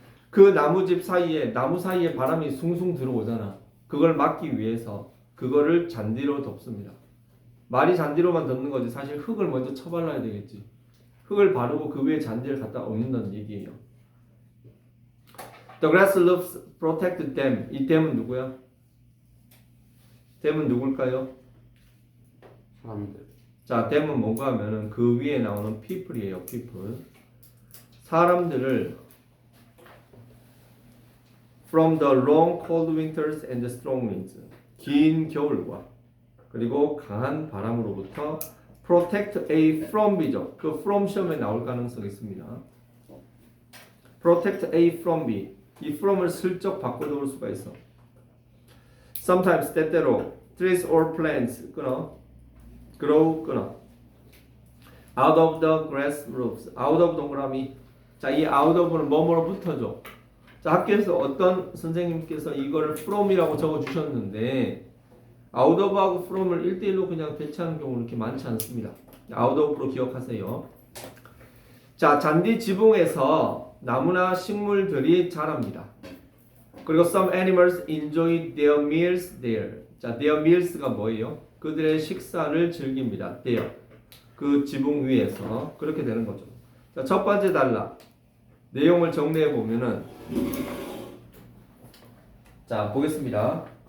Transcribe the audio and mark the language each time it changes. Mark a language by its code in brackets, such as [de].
[ko] 그 나무집 사이에 나무 사이에 바람이 숭숭 들어오잖아. 그걸 막기 위해서 그거를 잔디로 덮습니다. 말이 잔디로만 덮는 거지 사실 흙을 먼저 쳐발라야 되겠지. 흙을 바르고 그 위에 잔디를 갖다 얹는다는 얘기예요. [en] The grass roofs protect them. [ko] 이 them은 누구야? them은 누굴까요? 사람들. 자, them은 뭔가 하면은 그 위에 나오는 people이에요. [en] people. [ko] 사람들을 [en] from the long cold winters and the strong winds. [ko] 긴 겨울과 그리고 강한 바람으로부터 [en] protect A from B [ko] 죠. 그 from 시험에 나올 가능성이 있습니다. [en] protect A from B. [ko] 이 from을 슬쩍 바꿔놓을 수가 있어. [en] Sometimes [ko] 때때로 [en] trees or plants [ko] 끊어. [en] grow [ko] 끊어. [en] out of the grass roofs. out of [ko] 동그라미. 자, 이 out of는 뭐뭐로 붙어줘. 자, 학교에서 어떤 선생님께서 이거를 from이라고 적어주셨는데 out of하고 from을 1대1로 그냥 대체하는 경우는 이렇게 많지 않습니다. out of로 기억하세요. 자, 잔디 지붕에서 나무나 식물들이 자랍니다. [en] 그리고 some animals enjoy their meals there. [ko] 자, [en] their meals [ko] 가 뭐예요? 그들의 식사를 즐깁니다. [en] there. [ko] 그 지붕 위에서 그렇게 되는 거죠. 자, 첫 번째 단락 내용을 정리해 보면은 자, 보겠습니다.